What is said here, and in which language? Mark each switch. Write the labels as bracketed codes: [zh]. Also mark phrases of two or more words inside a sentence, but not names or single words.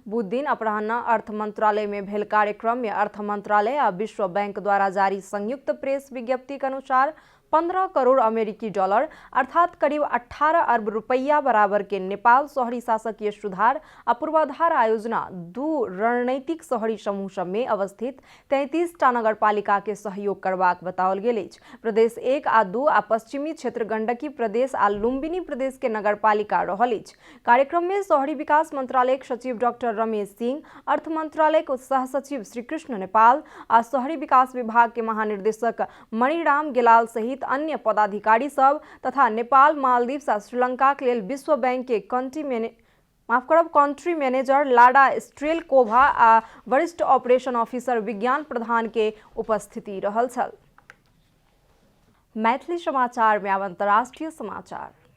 [mai] बुध दिन अपराह्न अर्थ मंत्रालय में भेल कार्यक्रम में अर्थ मंत्रालय आ विश्व बैंक द्वारा जारी संयुक्त प्रेस विज्ञप्ति के अनुसार 15 करोड़ अमेरिकी डॉलर अर्थात करीब 18 अरब रुपया बराबर के नेपाल शहरी शासकीय सुधार आ पूर्वाधार आयोजना दू रणनीतिक शहरी समूह सब में अवस्थित 33 टा नगर पालिका के सहयोग करबाक बताओल गेल अछि। प्रदेश 1 आ 2 आ पश्चिमी क्षेत्र गंडकी प्रदेश आ लुम्बिनी प्रदेश के नगर पालिका रहल अछि। कार्यक्रम में शहरी विकास मंत्रालय के सचिव डॉक्टर रमेश सिंह, अर्थ मंत्रालय के सह सचिव श्रीकृष्ण नेपाल आ शहरी विकास विभाग के महानिर्देशक मणिराम गेलाल सहित अन्य पदाधिकारी सब तथा नेपाल, मालदीव्स आ श्रीलंका के लेल विश्व बैंक के [en] country manager [mai] लाडा स्ट्रेलकोभा आ वरिष्ठ [en] operation officer [mai] विज्ञान प्रधान के उपस्थिति रहल छल। मैथिली समाचार में अंतर्राष्ट्रीय समाचार।